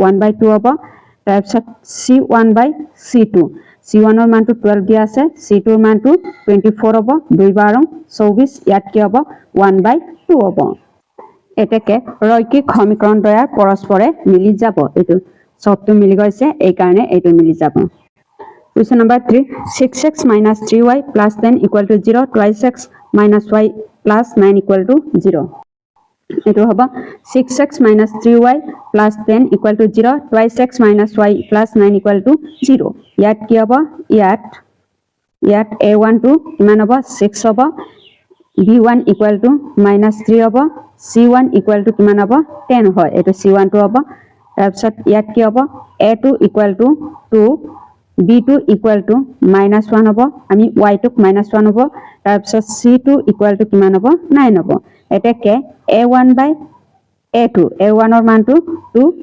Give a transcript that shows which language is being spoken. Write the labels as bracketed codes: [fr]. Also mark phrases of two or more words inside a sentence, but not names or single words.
[as] 1/2 হ'ব তাৰপিছত c1/c2 c1 ৰ মানটো 12 দিয়া আছে c2 ৰ মানটো 24 হ'ব 2 12 24 ইয়াত কি হ'ব 1/2 হ'ব এতেকে ৰৈখিক সমীকৰণ দ্বয়া পৰস্পৰে মিলি যাব এটো সবটো মিলি গৈছে এই কাৰণে এটো মিলি যাব [en] Question number 3 [as] 6x - 3y + 10 = 0 2x - y + 9 = 0 এটো হ'ব 6x - 3y + 10 = 0 2x - y + 9 = 0 ইয়াত কি হ'ব ইয়াত a1 টো কিমান হ'ব 6 হ'ব b1 = -3 হ'ব c1 = কিমান হ'ব 10 হয় এটো c1 টো হ'ব তাৰপিছত ইয়াত কি হ'ব a2 = 2 b2 = -1 হ'ব আমি y টোক -1 হ'ব তাৰপিছত c2 = কিমান হ'ব 9 হ'ব এতেকে a1/a2 A2 A1 মানটো 2